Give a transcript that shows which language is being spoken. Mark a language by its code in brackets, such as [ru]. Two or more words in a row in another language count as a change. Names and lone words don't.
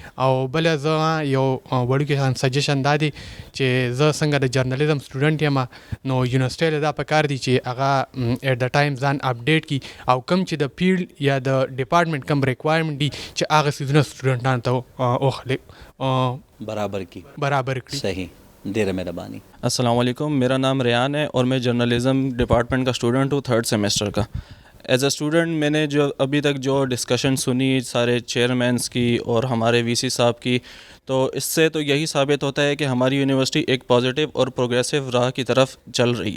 [ps] او بله زه یو وړوکی سجیشن دا دی چې زه څنګه د جرنالیزم سټوډنټ یم نو یونیورسټۍ له دا پکار دی چې هغه [en] at the time [ps] ځان اپډیټ کړي او کوم چې د فیلډ یا د ډپارټمنټ کوم ریکوایرمنټ دي چې هغه څیزونه سټوډنټانو ته وخلي برابر کړي. صحیح، ډېره مهرباني. [ar] السلام علیکم، [ur] میرا نام ریان ہے اور میں [en] journalism department [ur] کا اسٹوڈنٹ ہوں 3rd سیمسٹر کا. [en] as a student [ur] میں نے جو ابھی تک جو ڈسکشن سنی سارے چیئرمینس کی اور ہمارے وی سی صاحب کی، تو اس سے تو یہی ثابت ہوتا ہے کہ ہماری یونیورسٹی ایک پازیٹیو اور پروگریسو راہ کی طرف چل رہی ہے.